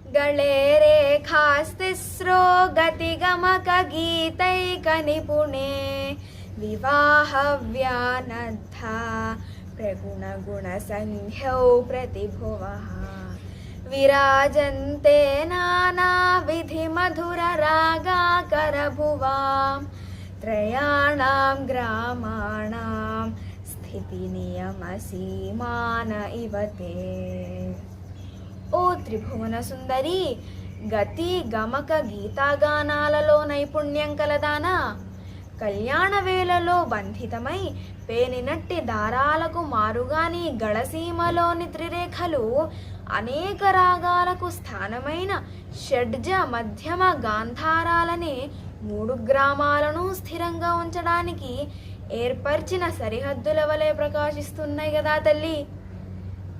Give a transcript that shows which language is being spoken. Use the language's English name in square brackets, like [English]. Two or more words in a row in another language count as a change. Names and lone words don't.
[Sanskrit] गळे रेखास्तिस्रो गतिगमकगीतैकनिपुणे विवाहव्यानद्धा प्रगुणगुणसंह्यौ प्रतिभुवः विराजन्ते नानाविधिमधुररागाकरभुवां त्रयाणां ग्रामाणां स्थितिनियमसीमान इव ते। [Telugu] ఓ త్రిభువన సుందరి, గతి గమక గీతాగానాలలో నైపుణ్యం కలదానా, కళ్యాణ వేళలో బంధితమై పేనినట్టి దారాలకు మారుగాని గళసీమలోని త్రిరేఖలు అనేక రాగాలకు స్థానమైన షడ్జ మధ్యమ గాంధారాలని 3 గ్రామాలను స్థిరంగా ఉంచడానికి ఏర్పరిచిన సరిహద్దుల వలె ప్రకాశిస్తున్నాయి కదా తల్లి.